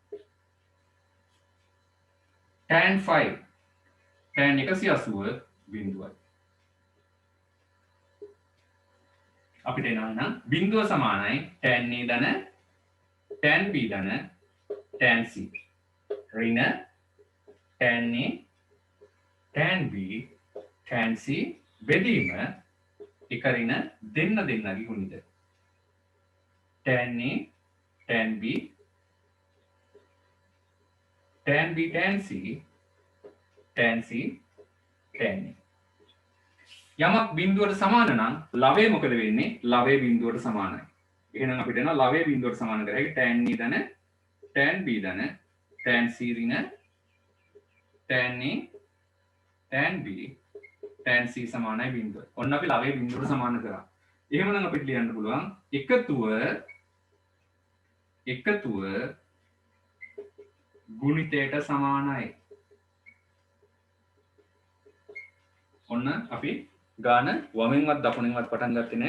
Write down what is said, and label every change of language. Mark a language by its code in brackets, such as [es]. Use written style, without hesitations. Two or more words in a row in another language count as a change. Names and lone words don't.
[si] tan 5 tan 180 බිඳුවයි. අපිට එනවා බිඳුව සමානයි tan A ධන tan B ධන tan C ඍණ tan A tan B tan C බෙදීම එක ඍණ දෙන්නගේ ගුණිත tan A tan B tan B tan C tan C tan A. යමක් බිඳුවට සමාන නම් ලවය මොකද වෙන්නේ? ලවය බිඳුවට සමානයි. එහෙනම් අපිට එනවා ලවය බිඳුවට සමාන කරලා ඒක tan A ධන tan B ධන tan C ඍණ tan A tan B tan C සමානයි බිඳුව. ඔන්න අපි ලවය බිඳුවට සමාන කරා. එහෙමනම් අපිට ලියන්න පුළුවන් එකතුව ගුණිතයට සමානයි. ඔන්න අපි ගාන වමෙන්වත් දකුණෙන්වත් පටන් ගත්තේ නැහැ.